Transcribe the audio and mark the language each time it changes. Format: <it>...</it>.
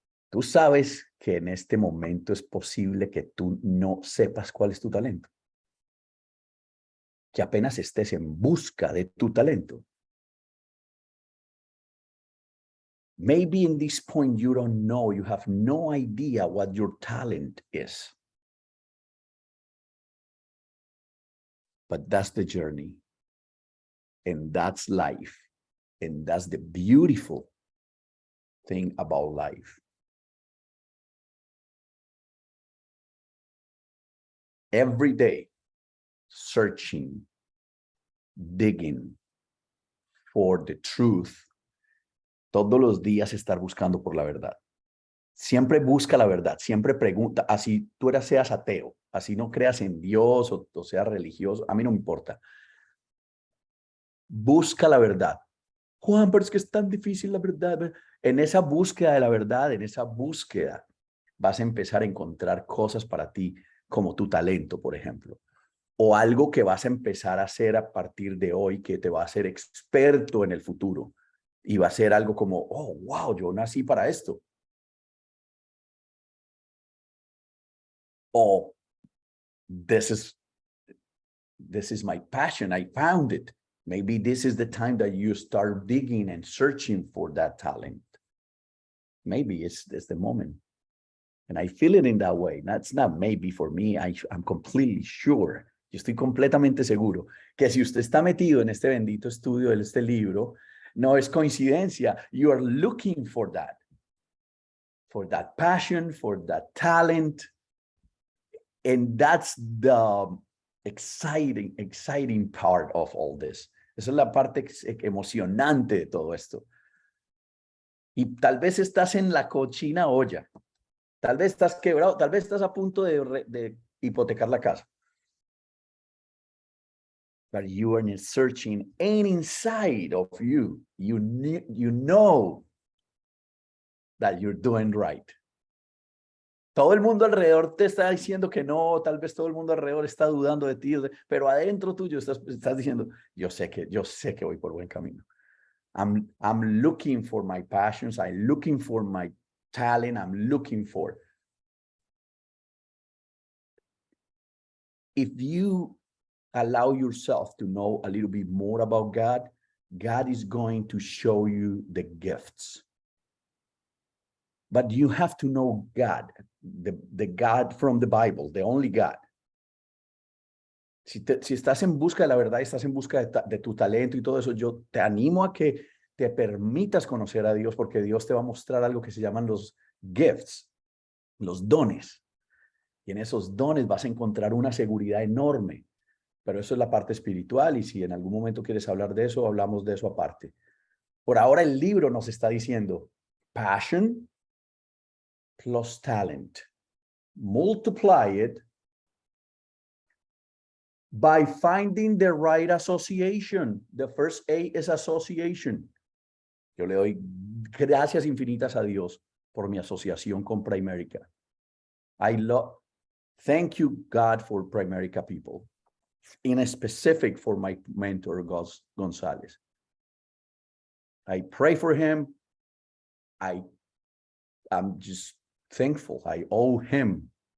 <es>Tú sabes que en este momento es posible que tú no sepas cuál es tu talento. Que apenas estés en busca de tu talento.</es> <en>Maybe in this point you don't know, you have no idea what your talent is. But that's the journey. And that's life. And that's the beautiful thing about life. Every day, searching, digging for the truth.</en> <es>Todos los días estar buscando por la verdad. Siempre busca la verdad, siempre pregunta, así tú seas ateo, así no creas en Dios o seas religioso, a mí no me importa. Busca la verdad. Juan, pero es que es tan difícil la verdad. En esa búsqueda de la verdad, en esa búsqueda, vas a empezar a encontrar cosas para ti, como tu talento, por ejemplo. O algo que vas a empezar a hacer a partir de hoy que te va a hacer experto en el futuro. Y va a ser algo como, oh, wow, yo nací para esto.</es> <en>O, this is my passion, I found it. Maybe this is the time that you start digging and searching for that talent. Maybe it's the moment. And I feel it in that way. That's not maybe for me. I'm completely sure.</en> <es>Yo estoy completamente seguro que si usted está metido en este bendito estudio de este libro, no es coincidencia.</es> <en>You are looking for that passion, for that talent. And that's the exciting part of all this.</en> <es>Esa es la parte emocionante de todo esto. Y tal vez estás en la cochina olla. Tal vez estás quebrado, tal vez estás a punto de hipotecar la casa.</es> <en>But you are searching, and inside of you, you know that you're doing right.</en> <es>Todo el mundo alrededor te está diciendo que no, tal vez todo el mundo alrededor está dudando de ti, pero adentro tuyo estás diciendo, yo sé que voy por buen camino.</es> <en>I'm looking for my passions, I'm looking for my talent, I'm looking for. If you allow yourself to know a little bit more about God, God is going to show you the gifts. But you have to know God, the God from the Bible, the only God.</en> <es>Si estás en busca de la verdad, estás en busca de tu talento y todo eso, yo te animo a que te permitas conocer a Dios, porque Dios te va a mostrar algo que se llaman los gifts, los dones. Y en esos dones vas a encontrar una seguridad enorme. Pero eso es la parte espiritual, y si en algún momento quieres hablar de eso, hablamos de eso aparte. Por ahora el libro nos está diciendo passion plus talent.</es> <en>Multiply it by finding the right association. The first A is association.</en> <es>Yo le doy gracias infinitas a Dios por mi asociación con Primerica.</es> <en>Thank you, God, for Primerica people. In a specific for my mentor, Gonzalez. I pray for him. I'm just thankful. I owe him.</en>